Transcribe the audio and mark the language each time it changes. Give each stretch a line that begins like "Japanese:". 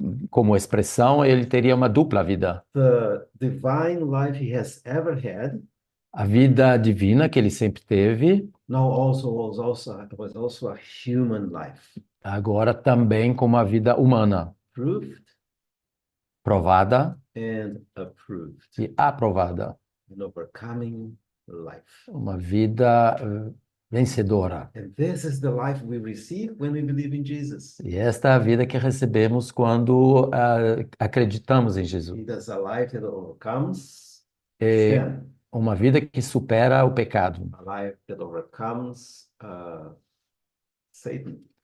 Portuguese: como expressão, ele teria uma dupla vida.
English: The divine life he has ever had,
Portuguese: A vida divina que ele sempre teve,
English: now was also a human life,
Portuguese: agora também como a vida humana,
English: proved
Portuguese: provada
English: and approved,
Portuguese: e aprovada.
English: an overcoming life.
Portuguese: Uma vida vencedora.
English: And this is the life we receive when we believe in Jesus.
Portuguese: E esta é a vida que recebemos quando acreditamos em Jesus.
English: It is a life that overcomes
Portuguese: É
English: sin,
Portuguese: uma vida que supera o pecado.
English: a life that overcomes Satan,